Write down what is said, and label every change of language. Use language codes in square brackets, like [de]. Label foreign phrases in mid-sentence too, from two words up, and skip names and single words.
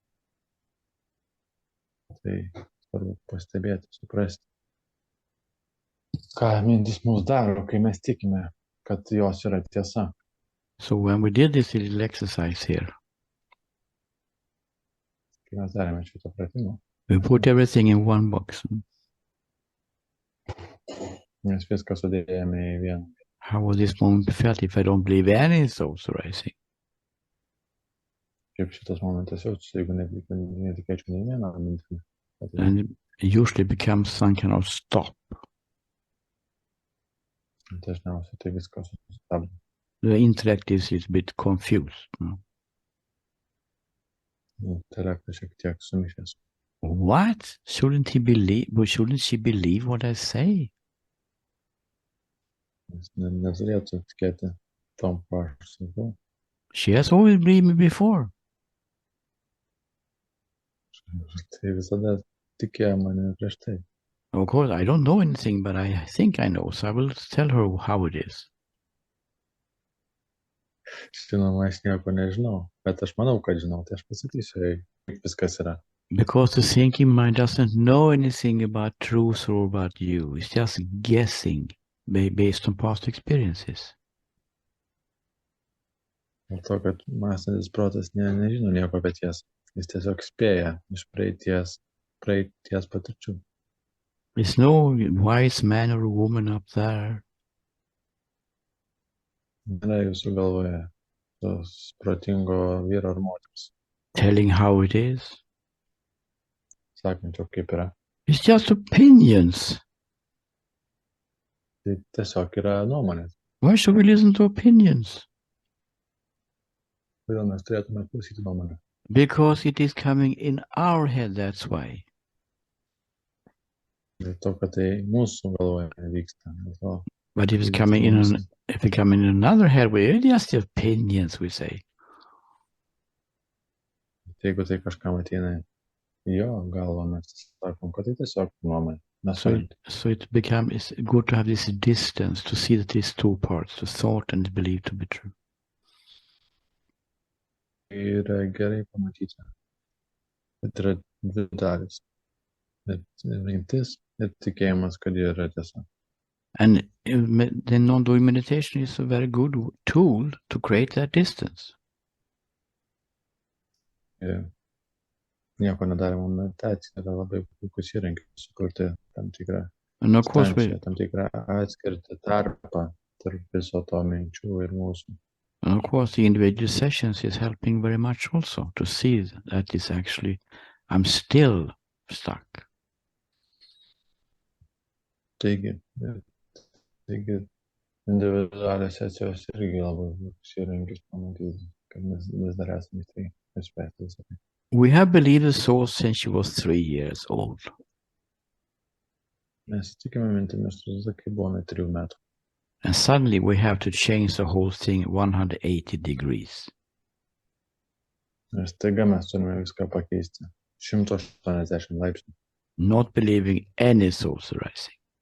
[lt] Tai svarbu pastebėti, suprasti. Ką mintis mums daro, kai mes tikime, kad jos yra tiesa. [en] So when we did this little exercise here, [lt] Kai mes darėme šitą pratimą, [en] we put everything in one box. [lt] mes viską sudėjome į vieną. [en] How would this moment be felt if I don't believe any thoughts arising? [lt] Kaip šitas momentas jaučiasi, jeigu netikėčiau nei vieną mintį. [en] And it usually becomes some kind of stop. [lt] Dažniausiai tai viskas sustabdo. [en] The intellect is a bit confused. No? [lt] Intelektas šiek tiek sumišęs. [en] What? Shouldn't she believe what I say? [lt] Jis neturėtų tikėti tom, ką aš sakau. [en] She has always believed me before. [lt] Tai visada tikėjo mane prieš tai. [en] Of course, I don't know anything, but I think I know, so I will tell her how it is. [lt] Žinoma, aš nieko nežinau, bet aš manau, kad žinau, tai aš pasakysiu, kaip viskas yra. [en] Because the thinking mind doesn't know anything about truth or about you. It's just guessing based on past experiences. [lt] Dėl to, kad mąstantis protas nežino nieko apie tiesą. Jis tiesiog spėja iš praeities patirčių. [en] There's no wise man or woman up there. [lt] Nėra jūsų galvoje tos protingo vyro ar moters. [en] Telling how it is. [lt] Sakančio, kaip yra. [en] It's just opinions. [lt] Tai tiesiog yra nuomonės. [en] Why should we listen to opinions? [lt] Kodėl mes turėtume klausyti nuomonę? [en] Because it is coming in our head, that's why. [lt] Dėl to, kad tai mūsų galvoje vyksta. [en] But if it's coming in another head, we're just opinions, we say. [lt] Jeigu tai kažkam ateina jo galva, mes sakom, kad tai tiesiog nuomonė. [en] So it's good to have this distance, to see that these two parts, the thought and the belief to be true. [lt] Yra gerai pamatyti, kad yra dvi dalis. Mintis ir tikėjimas, kad jie yra tiesa. [en] And the non-doing meditation is a very good tool to create that distance. [lt] Nieko nedarimo meditacija yra labai puikus įrankis sukurti tam tikrą atskirtį tarpą tarp viso to minčių ir mūsų. [en] And of course, the individual sessions is helping very much also to see that it's actually, I'm still stuck. [lt] Taigi, individualios sesijos irgi labai puikus įrankis pamatyti, kad mes dar esame tai išspręsti visą tai. [en] We have believed the source since she was 3 years old. [lt] Mes tikime mintimis, kai buvome 3 metų. [en] And suddenly we have to change the whole thing 180 degrees. [lt] Ir staiga mes turime viską pakeisti 180 laipsnių. [en] Not believing any thoughts arising.